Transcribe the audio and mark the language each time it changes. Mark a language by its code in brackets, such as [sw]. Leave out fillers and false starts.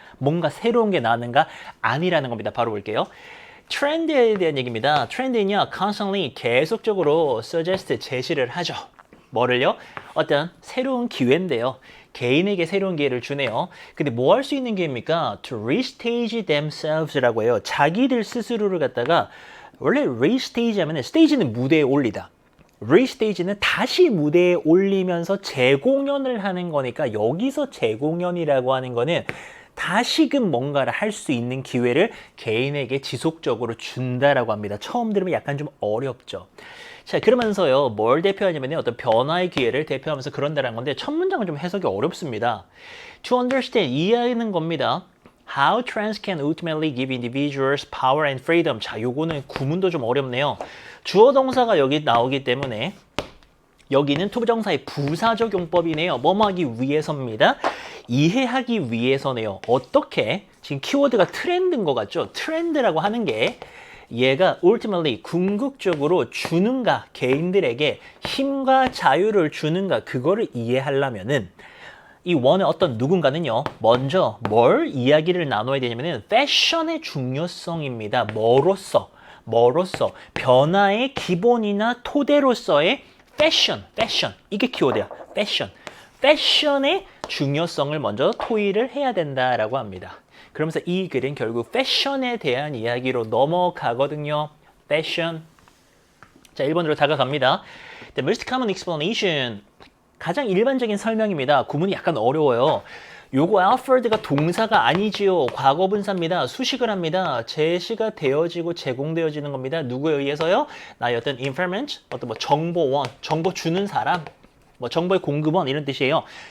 [ko] 뭔가 새로운 게 나왔는가 아니라는 겁니다. 바로 볼게요. 트렌드에 대한 얘기입니다. 트렌드는요, [en] constantly [ko] 계속적으로 suggest 제시를 하죠. 뭐를요? 어떤 새로운 기회인데요. 개인에게 새로운 기회를 주네요. 근데 뭐 할 수 있는 기회입니까? [en] To restage themselves라고 [ko] 해요. 자기들 스스로를 갖다가 원래 restage 하면 스테이지는 무대에 올리다. 리스테이지는 다시 무대에 올리면서 재공연을 하는 거니까 여기서 재공연이라고 하는 거는 다시금 뭔가를 할 수 있는 기회를 개인에게 지속적으로 준다라고 합니다. 처음 들으면 약간 좀 어렵죠. 자, 그러면서요, 뭘 대표하냐면 어떤 변화의 기회를 대표하면서 그런다는 건데 첫 문장은 좀 해석이 어렵습니다. [en] To understand, [ko] 이해하는 겁니다. [en] How trends can ultimately give individuals power and freedom. [ko] 자, 요거는 구문도 좀 어렵네요. 주어 동사가 여기 나오기 때문에 여기는 투부정사의 부사적 용법이네요. 뭐뭐 하기 위해서입니다. 이해하기 위해서네요. 어떻게? 지금 키워드가 트렌드인 것 같죠? 트렌드라고 하는 게 얘가 ultimately 궁극적으로 주는가, 개인들에게 힘과 자유를 주는가, 그거를 이해하려면은 이 원의 어떤 누군가는요, 먼저 뭘 이야기를 나눠야 되냐면은 패션의 중요성입니다. 뭐로서 변화의 기본이나 토대로서의 패션 이게 키워드야. 패션의 중요성을 먼저 토의를 해야 된다라고 합니다. 그러면서 이 글은 결국 패션에 대한 이야기로 넘어가거든요. 패션. 자, 1번으로 다가갑니다. [en] The most common explanation. [ko] 가장 일반적인 설명입니다. 구문이 약간 어려워요. 요거 offered가 동사가 아니지요. 과거분사입니다. 수식을 합니다. 제시가 되어지고 제공되어지는 겁니다. 누구에 의해서요? 나의 어떤 informant, 어떤 뭐 정보원, 정보 주는 사람, 뭐 정보의 공급원 이런 뜻이에요.